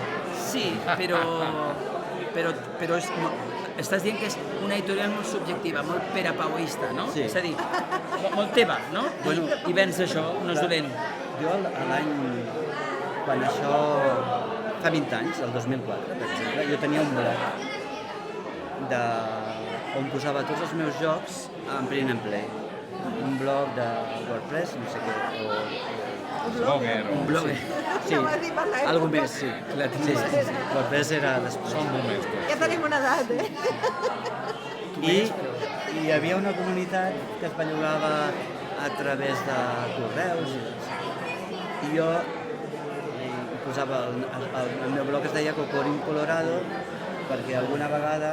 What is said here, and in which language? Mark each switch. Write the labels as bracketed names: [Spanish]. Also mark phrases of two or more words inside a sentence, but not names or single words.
[Catalan] Sí, però estàs dient que és una editorial molt subjectiva, molt perapauista, no? Sí. És a dir, molt teva, no? Bueno, I vens això, no és dolent. Jo l'any, quan això, fa 20 anys, el 2004, per exemple, jo tenia un blog on posava tots els meus jocs en [English] print and play. [Catalan] Un blog de WordPress, no sé què, Blogger. un blog. Sí, Ja ho has dit per l'època. algo més, sí. Sí. WordPress era després. Són moments. Ja tenim una edat, I hi havia una comunitat que es bellugava a través de correus i jo posava el meu blog es deia Cocorín Colorado perquè alguna vegada